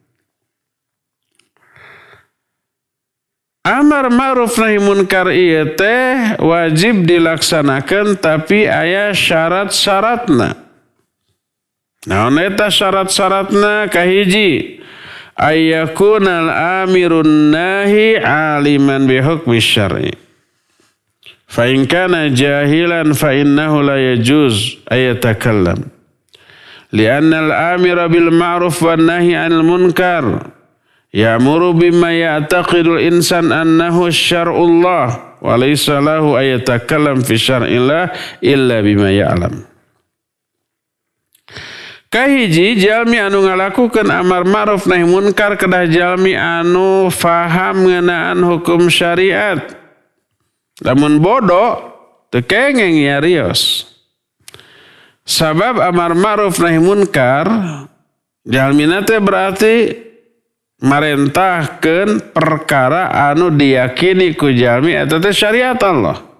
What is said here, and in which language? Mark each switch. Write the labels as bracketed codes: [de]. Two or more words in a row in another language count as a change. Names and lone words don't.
[su] Amar ma'ruf nahi munkar ieu teh wajib dilaksanakeun tapi aya syarat-syaratna. Naon eta syarat-syaratna? [ar] Kahiji, أن يكون الآمر الناهي عالما بحكم الشرع. فإن كان جاهلا فإنه لا يجوز أن يتكلم. لأن الآمر بالمعروف والناهي عن المنكر يأمر بما يعتقد الإنسان أنه شرع الله وليس له أن يتكلم في شرع الله إلا بما يعلم. [su] Kahiji jalmi anu ngalakukeun amar ma'ruf nahi munkar kedah jalmi anu faham ngeunaan hukum syariat. Lamun bodoh teu kengeng nyarios. Sabab amar ma'ruf nahi munkar jalmina teh berarti marentahkeun perkara anu diyakini ku jalmi eta teh syariat Allah.